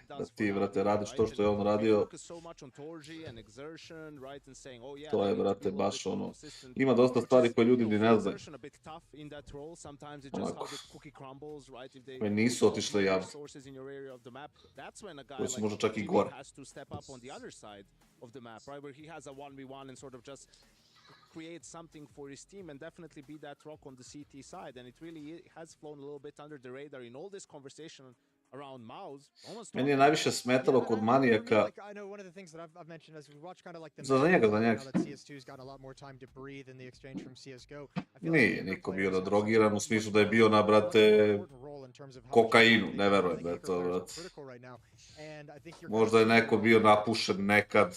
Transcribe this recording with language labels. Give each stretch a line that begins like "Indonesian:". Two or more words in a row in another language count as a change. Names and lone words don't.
Serbian: Da ti, brate, radiš to što je on radio. To je, brate, baš ono... Ima dosta stvari koje ljudi ni ne znaju. Onako. Koje nisu otišle javno. Koje su možda čak i gore.
English: Create something for his team and definitely be that rock on the CT side, and it really has flown a little bit under the radar in all this conversation around Mouse.
Serbian: Meni je najviše smetalo kod Manijaka. Za njega. Nije niko bio da drogiran u smislu da je bio na, brate, kokainu, ne verujem da je to, brate. Možda je neko bio napušen nekad.